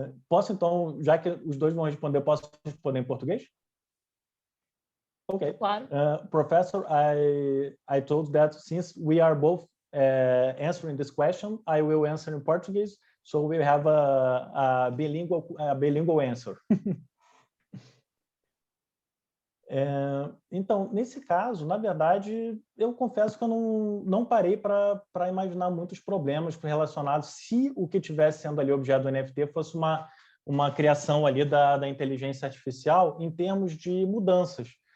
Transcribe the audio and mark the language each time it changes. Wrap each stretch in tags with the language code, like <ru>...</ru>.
<pt>Posso, então, já que os dois vão responder, posso responder em português?</pt> <en>Okay.</en> <pt>Claro.</pt> <en>Professor, I told that since we are both answering this question, I will answer in Portuguese, so we have a bilingual answer.</en> <pt>Então, nesse caso, na verdade, eu confesso que eu não parei para imaginar muitos problemas relacionados se o que estivesse sendo ali objeto do NFT fosse uma criação ali da inteligência artificial em termos de mudanças.</pt>